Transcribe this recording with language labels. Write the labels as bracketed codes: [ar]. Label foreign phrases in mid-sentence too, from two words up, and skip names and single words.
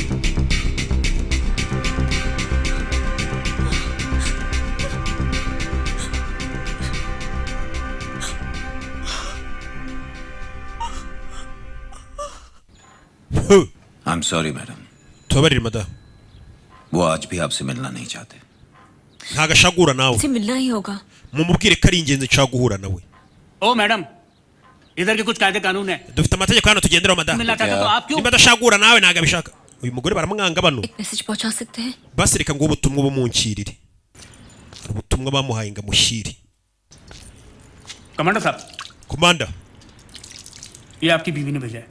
[en] I'm sorry, madam. [rw] Tubabarire madam. [hi] वो आज भी आपसे मिलना नहीं चाहते. [rw] ntagashagura nawe [hi] से मिलना ही होगा [rw] mumubwire ko ari ingenzi nshaka guhura nawe [hi] ओ मैडम इधर के कुछ कायदे कानून है [rw] dufite amategeko hano tugenderaho madam [hi] मिलना चाहते तो आप क्यों [rw] niba adashagura nawe ntago abishaka uyu mugore baramwanga bano [hi] एक मैसेज पहुंचा सकते हैं [rw] basi reka ngo ubutumwa bumunkirire ubutumwa bamuhaye ngo amushyire [hi] कमांडर साहब [rw] komanda [hi] ये आपकी बीवी ने भेजा है